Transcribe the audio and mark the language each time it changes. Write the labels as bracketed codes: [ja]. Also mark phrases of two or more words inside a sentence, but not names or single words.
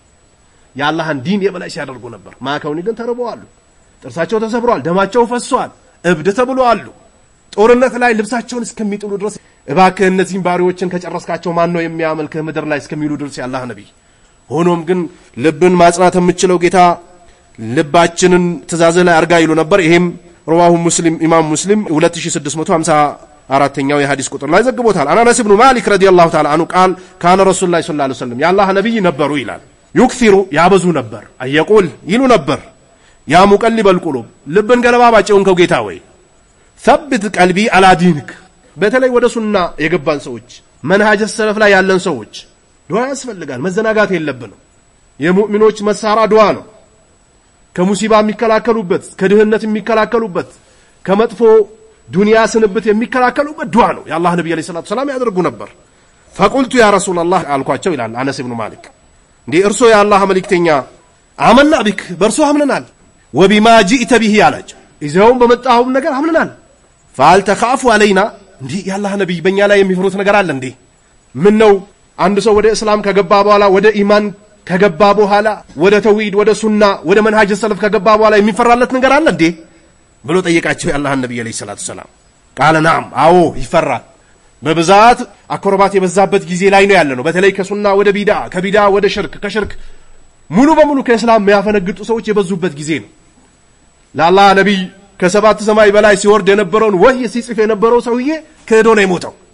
[am] ያላህን ዲን የበላይ ሲያደርጉ ነበር ማከውኒ ግን ተርበዋል ጥርሳቸው ተሰብሯል ደማቸው ፈሷል እብድ ተብሏል ጦርነት ላይ ልብሳቸውን እስከሚጥሉ ድረስ እባክህ እነዚህን ባሪዎችን ከጨረስካቸው ማን ነው የሚያመልክህ ምድር ላይ እስከሚሉ ድረስ ያላህ ነብይ ሆኖም ግን ልብን ማጽናት የምችለው ጌታ ልባችንን ትእዛዝ ላይ አርጋ ይሉ ነበር ይሄም [ar] رواه مسلم امام مسلم [am] 2654ኛው የሐዲስ ቁጥር ላይ ዘግቦታል አናስ ኢብኑ ማሊክ [ar] رضي الله تعالى عنه قال كان رسول الله صلى الله عليه وسلم يا الله نبي [am] ነበሩ ይላል يكثر ያበዙ ነበር አየቁል ይሉ ነበር [ar] يا مقلب القلوب [am] ልብን ገለባባጭውን ከው ጌታ ወይ [ar] ثبت قلبي على دينك [am] በተለይ ወደ ሱና የገባን ሰዎች [ar] منهج سلف [am] ላይ ያለን ሰዎች ዱዓ ያስፈልጋል መዘናጋት የለብንም የሙእሚኖች መሳራ ዱዓ ነው ከሙሲባ የሚከላከሉበት ከድህነት የሚከላከሉበት ከመጥፎ ዱንያ ስንብት የሚከላከሉበት ዱዓ ነው ያላህ ነብዩ [ar] عليه الصلاة السلام [am] ያደርጉ ነበር [ar] فقلت يا رسول الله [am] አልኳቸው ይላል አነስ ኢብኑ ማሊክ እንዴ እርሶ ያላህ መልእክተኛ [ar] آمنا بك [am] በርሶ አምነናል [ar] وبما جئت به [am] ያላቸው ይዘውም በመጣው ነገር አምነናል فهل [ar] تخاف علينا [am] እንዴ ያላህ ነብይ በእኛ ላይ የሚፈሩት ነገር አለ እንዴ ምን ነው አንድ ሰው ወደ እስላም ከገባ በኋላ ወደ ኢማን ከገባ በኋላ ወደ ተውሂድ ወደ ሱና ወደ [ar] منهج سلف [am] ከገባ በኋላ የሚፈራለት ነገር አለ እንዴ ብሎ ጠየቃቸው ያላህ ነብይ [ar] عليه الصلاة السلام قال نعم [am] አዎ ይፈራል በብዛት አክሮባት የበዛበት ጊዜ ላይ ነው ያለነው በተለይ ከሱና ወደ ቢድዓ ከቢድዓ ወደ ሽርክ ከሽርክ ሙሉ በሙሉ ከእስላም ያፈነግጡ ሰዎች የበዙበት ጊዜ ነው ለአላህ ነብይ ከሰባት ሰማይ በላይ ሲወርድ የነበረውን ወህይ ሲጽፍ የነበረው ሰውዬ ከዶ ነው የሞተው